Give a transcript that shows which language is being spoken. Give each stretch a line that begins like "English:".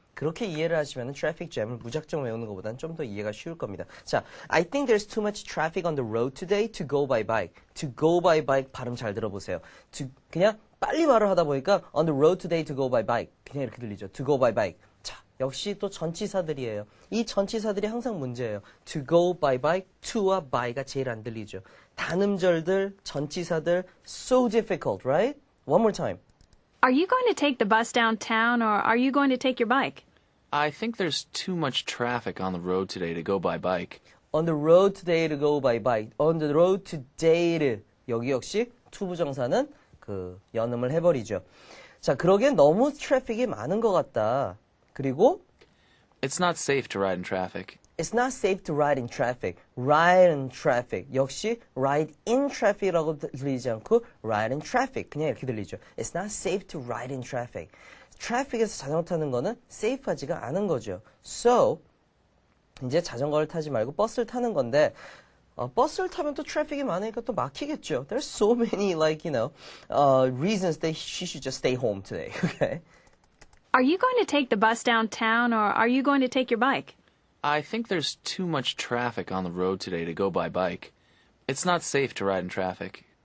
Korean: 그렇게 이해를 하시면 트래픽 잼을 무작정 외우는 것보다는 좀 더 이해가 쉬울 겁니다.
English: 자, I think there's too much traffic on the road today to go by bike. To go by bike
Korean: 발음 잘 들어보세요. 그냥 빨리 말을 하다 보니까
English: on the road today to go by bike.
Korean: 그냥 이렇게 들리죠.
English: To go by bike.
Korean: 자, 역시 또 전치사들이에요. 이 전치사들이 항상 문제예요.
English: To go by bike,
Korean: to와 by가 제일 안 들리죠. 단음절들, 전치사들,
English: so difficult, right? One more time. Are you going to take the bus downtown or are you going to take your bike? I think there's too much traffic on the road today to go by bike. On the road today to go by bike. On the road today.
Korean: 여기 역시 투부정사는 그 연음을 해버리죠. 자, 그러기엔 너무 트래픽이 많은 것 같다. 그리고
English: It's not safe to ride in traffic. It's not safe to ride in traffic. Ride in traffic. 역시 ride in traffic이라고
Korean: 들리지 않고
English: ride in traffic.
Korean: 그냥 이렇게 들리죠.
English: It's not safe to ride in traffic.
Korean: 트래픽에서 자전거 타는 거는 safe하지가 않은 거죠. So, 이제 자전거를 타지 말고 버스를 타는 건데 버스를 타면 또 트래픽이 많으니까 또 막히겠죠.
English: There's so many reasons that she should just stay home today. Okay? Are you going to take the bus downtown or are you going to take your bike? I think there's too much traffic on the road today to go by bike. It's not safe to ride in traffic.